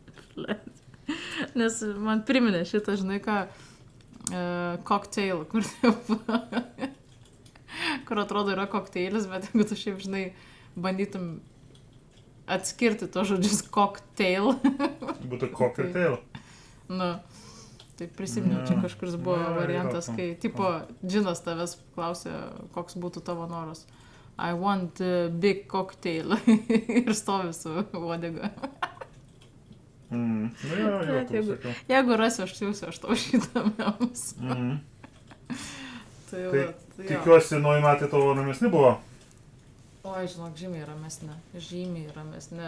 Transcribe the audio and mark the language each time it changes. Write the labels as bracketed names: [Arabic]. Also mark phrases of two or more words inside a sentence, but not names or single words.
[Lithuanian] Nes man priminė šitą, žinai ką, cocktail, kur kur atrodo yra kokteilis, bet jeigu tu šiaip, žinai, bandytum atskirti to žodžius cocktail. Būtų cocktail. Nu, tai prisiminiau, čia kažkuris buvo variantas, kai, tipo, džinas tavęs klausė, koks būtų tavo noras. [English] I want a big cocktail. [Lithuanian] Ir stovi su uodega. Jeigu rasiu, aš siūsiu, aš tau šitą memus. Tai tikiuosi, nauji metai tavo ramesni buvo. Oi, žinok, žymiai ramesni.